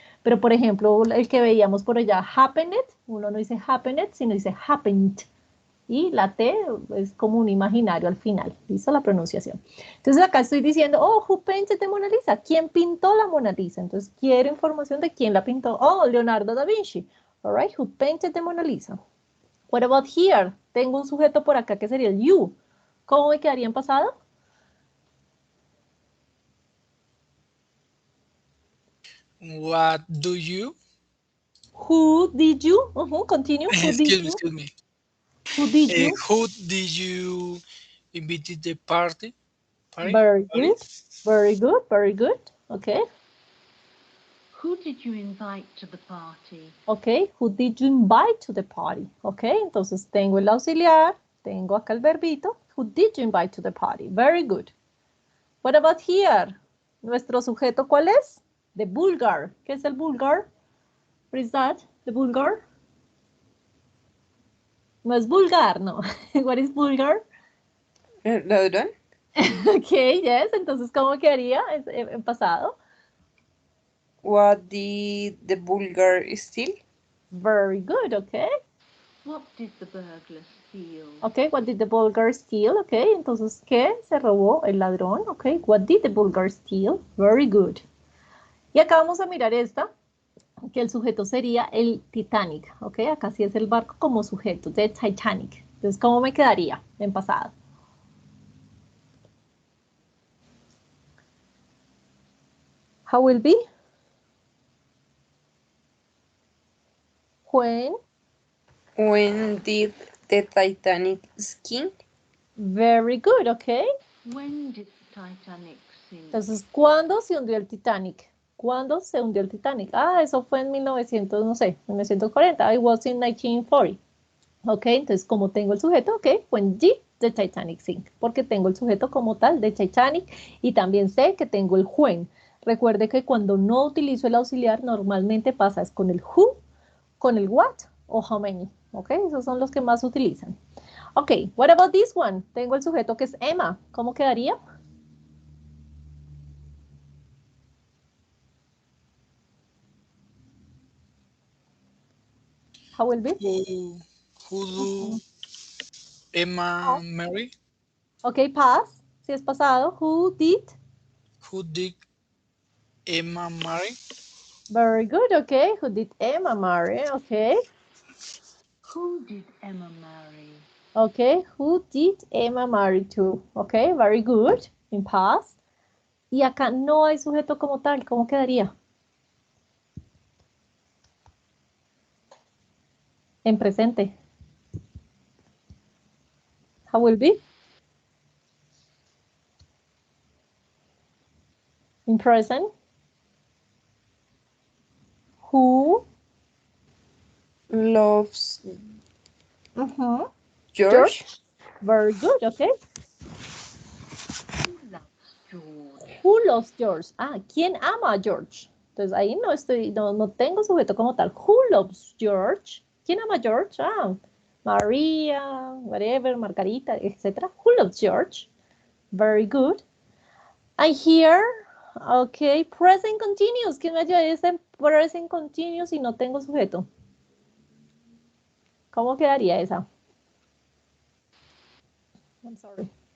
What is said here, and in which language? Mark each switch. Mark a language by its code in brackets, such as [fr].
[es] Pero, por ejemplo, el que veíamos por allá, happened, uno no dice happened, sino dice happened. Y la T es como un imaginario al final. ¿Listo? La pronunciación. Entonces acá estoy diciendo, oh, [en] who painted the Mona Lisa? [es] ¿Quién pintó la Mona Lisa? Entonces quiero información de quién la pintó. Oh, Leonardo da Vinci. [en] All right, who painted the Mona Lisa? What about here? [es] Tengo un sujeto por acá que sería el you. ¿Cómo me quedaría en pasado? [en] What do you? Who did you? Continue. Who did you? Excuse me. Who did you? Who did you invite the party? Party. Very good. Very good. Very good. Okay. Who did you invite to the party? Okay. Who did you invite to the party? Okay. [es] Entonces tengo el auxiliar. Tengo acá el verbito. [en] Who did you invite to the party? Very good. What about here? [es] ¿Nuestro sujeto cuál es? [en] The vulgar. [es] ¿Qué es el vulgar? [en] What is that? The vulgar? [es] No es vulgar, no. [en] What is vulgar? [es] ¿Ladrón? [en] Okay, yes. [es] Entonces, ¿cómo quedaría en pasado? [en] What did the vulgar steal? Very good, okay. What did the burglar steal? Okay, what did the vulgar steal? [es] Okay, entonces, ¿qué se robó el ladrón? [en] Okay, what did the vulgar steal? Very good. [es] Y acá vamos a mirar esta, que el sujeto sería el Titanic, okay. Acá sí es el barco como sujeto, the Titanic. Entonces, ¿cómo me quedaría en pasado? [en] How will be? When did the Titanic sink? Very good, okay. When did the Titanic sink? [es] Entonces, ¿cuándo se hundió el Titanic? ¿Cuándo se hundió el Titanic? Ah, eso fue en 1900, no sé, 1940. [en] It was in 1940. Ok, [es] entonces como tengo el sujeto, [en] ok, when did the Titanic sink? [es] Porque tengo el sujeto como tal de Titanic y también sé que tengo el when. Recuerde que cuando no utilizo el auxiliar, normalmente pasa es con el who, con el what o how many. [en] Ok, [es] esos son los que más utilizan. [en] Ok, what about this one? [es] Tengo el sujeto que es Emma. ¿Cómo quedaría? [en] How will be? Who do Emma marry? Ok, past. [es] Si es pasado, [en] who did? Who did Emma marry? Very good, okay. Who did Emma marry? Okay. Who did Emma marry? Okay, who did Emma marry to? Okay, very good. In past. [es] Y acá no hay sujeto como tal. ¿Cómo quedaría? En presente. [en] How will be? In present. Who? Loves Mhm. George? Very good, okay. Who loves George? Who loves George? Ah, [es] ¿quién ama a George? Entonces ahí no tengo sujeto como tal. [en] Who loves George? [es] ¿Quién ama a George? [en] Ah, María, whatever, Margarita, etc. Who loves George? Very good. I hear, okay, present continuous. [es] ¿Quién me ayuda a ese present continuous y no tengo sujeto? ¿Cómo quedaría esa? [en] I'm sorry.